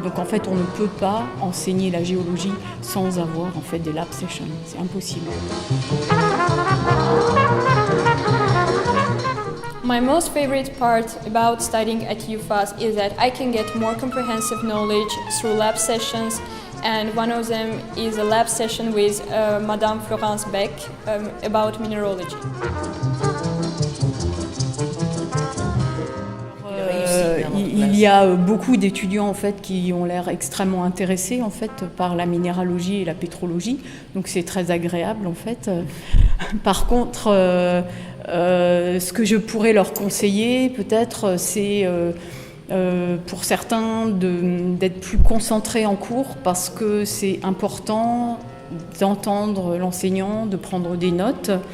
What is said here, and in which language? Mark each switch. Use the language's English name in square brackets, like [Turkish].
[French] Donc en fait on ne peut pas enseigner la géologie sans avoir en fait des lab sessions, c'est impossible. [English] My most favorite part about studying at UFAS is that I can get more comprehensive knowledge through lab sessions, and one of them is a lab session with Madame Florence Beck about mineralogy. [French] Il y a beaucoup d'étudiants en fait qui ont l'air extrêmement intéressés en fait par la minéralogie et la pétrologie, donc c'est très agréable en fait. Par contre, ce que je pourrais leur conseiller peut-être, c'est pour certains d'être plus concentrés en cours, parce que c'est important d'entendre l'enseignant, de prendre des notes.